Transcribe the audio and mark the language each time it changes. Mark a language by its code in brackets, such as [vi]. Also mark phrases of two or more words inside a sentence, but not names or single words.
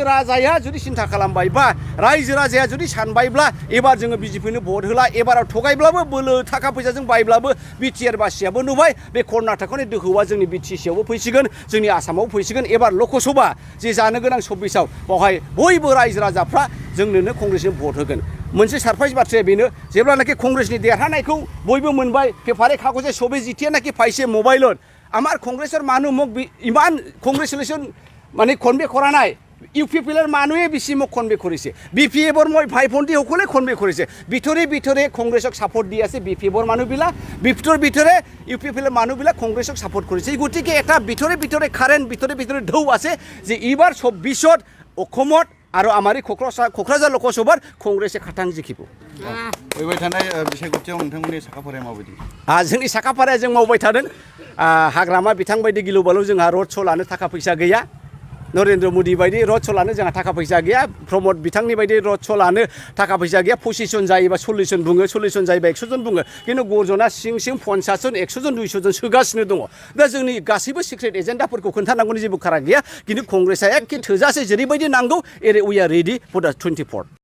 [brx] राजाया जुदि सिन्था खालामबायबा रायजो राजाया जुदि सानबायब्ला एबार जोङो बिजेपिनो भट होला एबाराव थगायब्लाबो बोलो थाखा फैसाजों बायब्लाबो बिटिआर बासियाबो नुबाय बे कर्नाटकनि दोहौआ जोंनि बिटिसिआवबो फैसिगोन जोंनि आसामावबो फैसिगोन एबार लकसभा जे जानो गोनां 26आव बावहाय बयबो रायजो राजाफ्रा जोंनोनो कंग्रेसनो भट होगोन मोनसे सारप्राइज बाथ्राया बेनो जेब्लानाखि कंग्रेसनि देरहानायखौ बयबो मोनबाय पेपारे कागजे सबै जितियानाखि पाइसे मोबाइलत [as] আমার কংগ্রেসের মানুষ মোক ইমান কংগ্রেচুলেশন মানে কনভে করা নাই ইউপিপিএলৰ মানুহে বেছি মোক কনভে কৰিছে বিপিএফৰ মই ভাই ভণ্টি সকলে কনভে কৰিছে ভিতৰে কংগ্ৰেছক সাপোর্ট দি আছে বিপিএফৰ মানুহবিলাক ভিতৰে ইউপিপিএলৰ মানুহবিলাক কংগ্ৰেছক সাপোর্ট কৰিছে এই গতিকে এটা ভিতৰে কারেন্ট ভিতৰে ঢৌ আছে যে এইবাৰ 24ত অসমত আৰু আমাৰ কক্ৰাঝাৰ লোকসভাৰ কংগ্ৰেছে খাটাং জিকিব [brx] फैबाय थानाय बिसायख'थियाव नोंथांमोननि साखाफाराया माबायदि जोंनि साखाफाराया जों मावबाय थादों हाग्रामा बिथां बायदि गिलु बालु जोंहा [en] road show' [brx] लानो थाखा फैसा गैया नरेन्द्र मोदी बायदि [en] road show' [brx] लानो जोंहा थाखा फैसा गैया प्रमद बिथांनि बायदि [en] road show' [brx] लानो थाखा फैसा गैया 25 जन जायोबा 40 जन बुङो 40 जन जायोबा 100 जन बुङो खिन्थु गर्जना सिं 50 जन 100 जन 200 जन सोगासिनो दङ दा जोंनि गासैबो सिक्रेट एजेन्डाफोरखौ खोन्थानांगौनि जेबो खारा गैया खिन्थु कंग्रेसआ एखे थोजासे जेरैबायदि नांगौ एरै [en] we are ready for the 24